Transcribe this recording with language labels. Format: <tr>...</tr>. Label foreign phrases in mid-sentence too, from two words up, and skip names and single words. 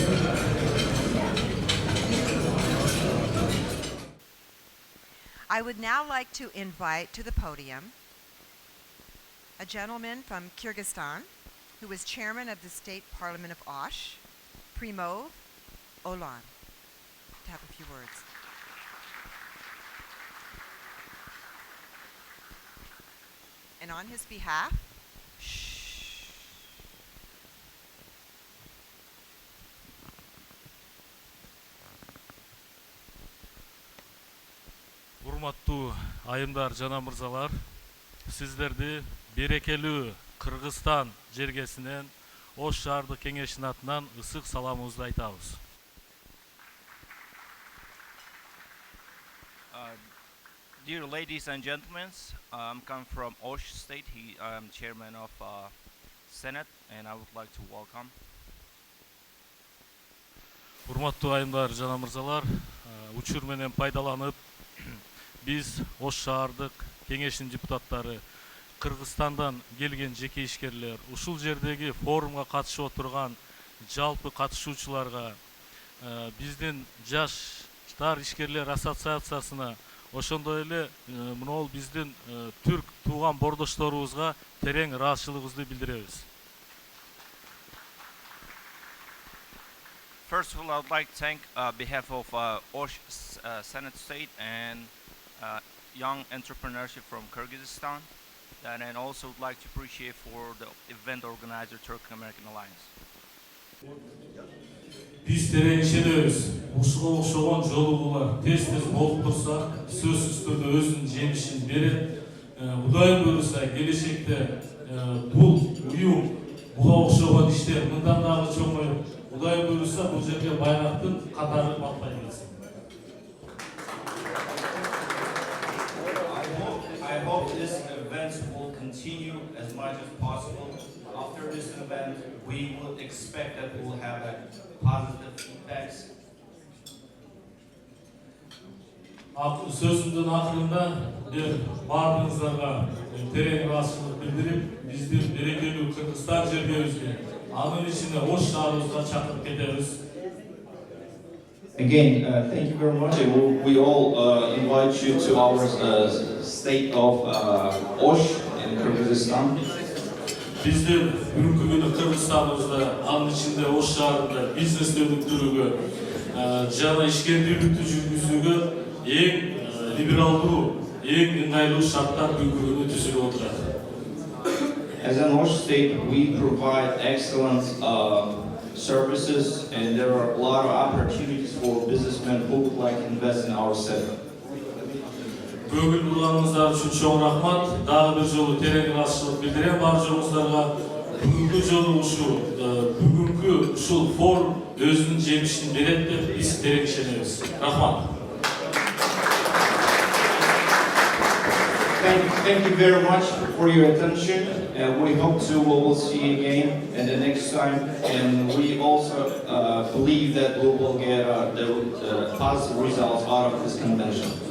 <en>I would now like to invite to the podium a gentleman from Kyrgyzstan who is chairman of the State Parliament of Osh, Primov Olan, to have a few words. And on his behalf,</en> <ky>Урматтуу айымдар жана мырзалар, сиздерди берекелүү Кыргызстан жергесинен Ош шаардык кеңешинин атынан ысык саламыбызды айтабыз.</ky> <en>Dear ladies and gentlemen, I'm coming from Osh State. I'm chairman of Senate, and I would like to welcome.</en> <ky>Урматтуу айымдар жана мырзалар, учур менен пайдаланып, биз Ош шаардык кеңешинин депутаттары, Кыргызстандан келген жеке ишкерлер, ушул жердеги форумга катышып отурган жалпы катышуучуларга, биздин жаштар ишкерлер ассоциациясына, ошондой эле мынол биздин түрк тууган бордошторубузга терең ыраазычылыгыбызды билдиребиз.</ky> <en>First of all, I would like to thank behalf of Osh Senate State and young entrepreneurship from Kyrgyzstan, and also would like to appreciate for the event organizer Turkic American Alliance.</en> <ky>Биз терең ишенебиз. Ушуга окшогон жолугуулар тез-тез болуп турса, сөзсүз түрдө өзүнүн жемишин берет. Кудайым буйруса, келечекте бул уюм, буга окшогон иштер мындан дагы чоңоюп, Кудайым буйруса, бул жерге байрактын катары батпай келсин.</ky> <en>I hope this event will continue as much as possible. After this event, we will expect that we will have positive effects.</en> <ky>Сөзүмдүн акырында баарыңыздарга терең ыраазычылык билдирип, биздин берекелүү Кыргызстан жергебизге Анын ичинде ош шаарыбызга чакырып кетебиz.</ky> <en>Again, thank you very much. We all invite you to our state of Osh in Kyrgyzstan.</en> <ky>Bizler бүгүнкү күнү Кыргызстаныбызда, анын ичинде Ош шаарында бизнести өнүктүрүүгө жана ишкерлүүлүктү жүргүзүүгө эң либералдуу, эң ыңгайлуу шарттар бүгүнкү күнү түзүлүп отурат.</ky> <en>As an Osh state, we provide excellent services, and there are a lot of opportunities for businessmen who would like to invest in our city.</en> <ky>Көңүл бурганыңыздар үчүн чоң рахмат. Дагы бир жолу терең ыраазычылык билдирем барчаңыздарга. Бүгүнкү жолу бүгүнкү ушул форум өзүнүн жемишин берет деп биз терең ишенебиз. Рахмат.</ky> <en>Thank you very much for your attention. We hope to will see you again and the next time. And we also believe that we will get the positive results out of this convention.</en>